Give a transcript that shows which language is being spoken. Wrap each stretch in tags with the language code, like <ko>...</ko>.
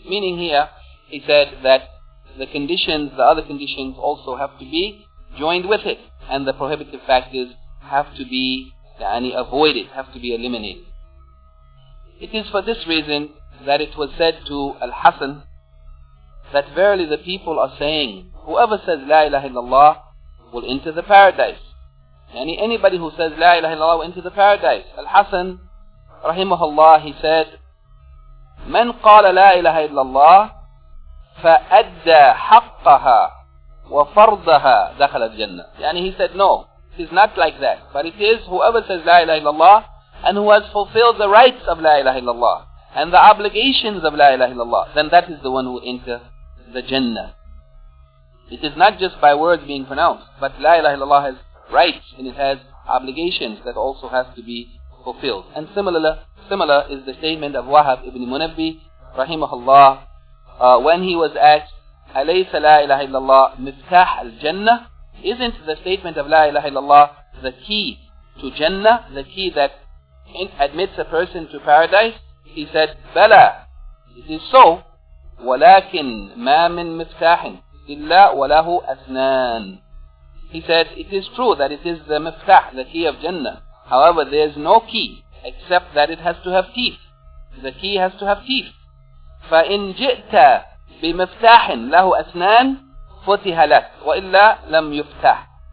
<en>Meaning here, he said that the conditions, the other conditions also have to be joined with it, and the prohibitive factors have to be avoided, have to be eliminated. It is for this reason that it was said to Al-Hasan that verily the people are saying, whoever says La ilaha illallah will enter the paradise. Yani anybody who says La ilaha illallah will enter the paradise. Al-Hasan, rahimahullah, he said,</en> <ar>من قال لا إله إلا الله فأدى حقها وفرضها دخل الجنة.</ar> <en>Yani he said, no, it is not like that. But it is whoever says La ilaha illallah and who has fulfilled the rights of La ilaha illallah and the obligations of La ilaha illallah, then that is the one who will enter the Jannah. It is not just by words being pronounced, but La ilaha illallah has rights and it has obligations that also have to be fulfilled. And similar is the statement of Wahab ibn Munabbi, rahimahullah, when he was asked,</en> <ar>أَلَيْسَ لَا إِلَهَ إِلَّا مِفْتَاحَ الْجَنَّةِ,</ar> <en>isn't the statement of La ilaha illallah the key to Jannah, the key that admits a person to paradise? He said,</en> <ar>بَلَى,</ar> <en>it is so,</en> <ar>وَلَكِنْ مَا مِنْ مِفْتَاحٍ إِلَّا وَلَهُ أَثْنَانٍ.</ar> <en>He said, it is true that it is the miftah, the key of Jannah. However, there is no key except that it has to have teeth. The key has to have teeth.</en> <ar>فَإِنْ جِئْتَ بِمِفْتَاحٍ لَهُ أَثْنَانٍ فُتِحَ لَكْ وَإِلَّا لَمْ يُفْتَحْ.</ar>